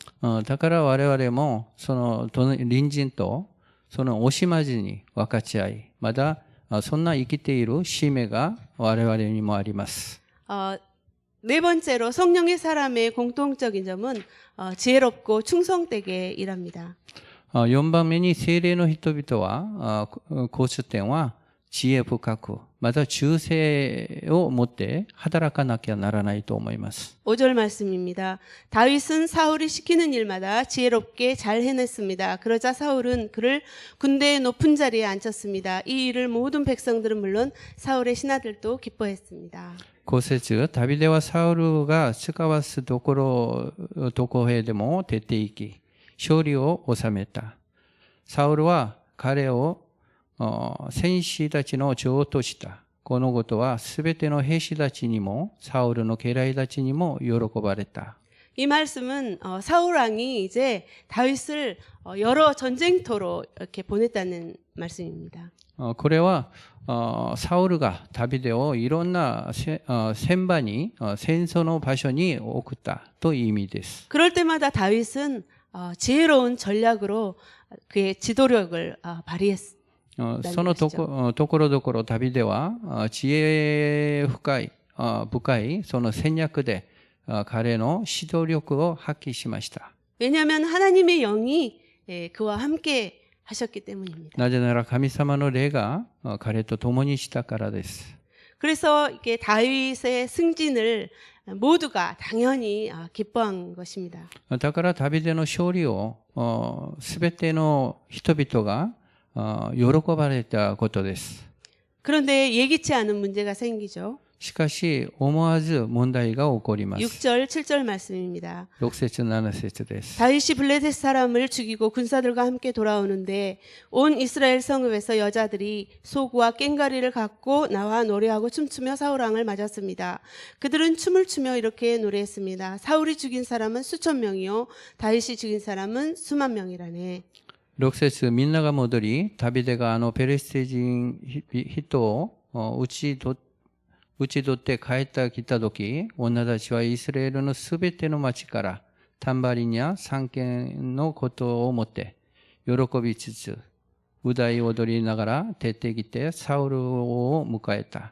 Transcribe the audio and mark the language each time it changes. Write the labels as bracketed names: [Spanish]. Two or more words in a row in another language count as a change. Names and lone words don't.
[Japanese] だから我々もその隣人とその惜しまずに分かち合い、またそんな生きている使命が我々にもあります。 [Korean] 네 번째로 성령의 사람의 공통적인 점은 지혜롭고 충성되게 일합니다. [Japanese] 4 番目に聖霊の人々は共通点は知恵深く、また忠誠を持って働かなきゃならないと思います。 [Korean] 5절 말씀입니다. 다윗은 사울이 시키는 일마다 지혜롭게 잘 해냈습니다. 그러자 사울은 그를 군대의 높은 자리에 앉혔습니다. 이 일을 모든 백성들은 물론 사울의 신하들도 기뻐했습니다. [Japanese] 5 節、ダビデはサウルが使わすどこへでも出て行き、勝利を収めた。サウルは彼を戦士たちの長とした。このことはすべての兵士たちにもサウルの家来たちにも喜ばれた。 [Korean] 이 말씀은 사울 왕이 이제 다윗을 여러 전쟁터로 이렇게 보냈다는 말씀입니다. [Japanese] これはサウルがダビデをいろんな戦場に戦争の場所に送ったという意味です。 [Korean] 그럴 때마다 다윗은 지혜로운 전략으로 그의 지도력을 발휘했습니다. [Japanese] そのところどころダビデは知恵深いその戦略で彼の指導力を発揮しました。 [Korean] 왜냐하면 하나님의 영이 그와 함께 하셨기 때문입니다. [Japanese] なぜなら神様の霊が彼と共にしたからです。 [Korean] 그래서 이게 다윗의 승진을 모두가 당연히 기뻐한 것입니다. [Japanese] だからダビデの勝利をすべての人々が喜ばれたことです。 [Korean] 그런데 예기치 않은 문제가 생기죠. [Japanese] しかし思わず問題が起こります。 [Korean] 6절, 7절 말씀입니다. [Japanese] 6 節7節です。 [Korean] 다윗이 블레셋 사람을 죽이고 군사들과 함께 돌아오는데 온 이스라엘 성읍에서 여자들이 소구와 꽹과리를 갖고 나와 노래하고 춤추며 사울 왕을 맞았습니다. 그들은 춤을 추며 이렇게 노래했습니다. 사울이 죽인 사람은 수천 명이요 다윗이 죽인 사람은 수만 명이라네. [Japanese] 6 節みんなが戻り、ダビデがペレステ人人を打ち取って帰ってきたとき、女たちはイスラエルのすべての町からタンバリンや三剣のことを思って喜びつつ、歌い踊りながら出てきてサウルを迎えた。